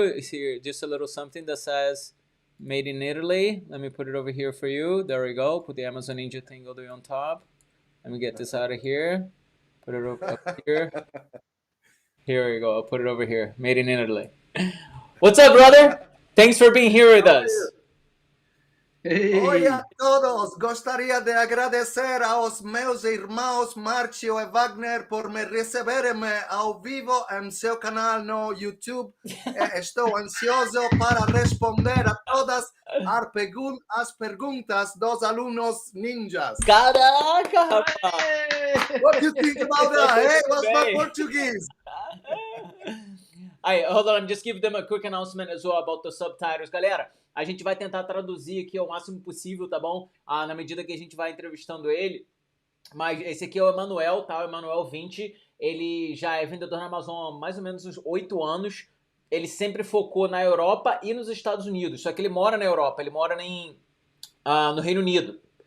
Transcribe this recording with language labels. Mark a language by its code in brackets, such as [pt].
[en] It's here, just a little something that says "Made in Italy." Let me put it over here for you. There we go. Put the Amazon Ninja thing all the way on top. Let me get this out of here. Put it up here. Here we go. I'll put it over here. Made in Italy. What's up, brother? Thanks for being here with us. Hey. [pt] Oi a todos, gostaria de agradecer aos meus irmãos Marcio e Wagner por me receberem ao vivo em seu canal no YouTube. Estou ansioso para responder a todas as perguntas dos alunos ninjas. Caraca, rapaz! [en] What do you think about that? Hey, what's my [pt] Bem. [en] Portuguese? Aí, hold on, I'm just giving them a quick announcement as well about the subtitles. [pt] Galera, a gente vai tentar traduzir aqui ao máximo possível, tá bom? Na medida que a gente vai entrevistando ele. Mas esse aqui é o Emanuel, tá? O Emanuel 20. Ele já é vendedor na Amazon há mais ou menos uns 8 anos. Ele sempre focou na Europa e nos Estados Unidos. Só que ele mora na Europa, ele mora no Reino Unido.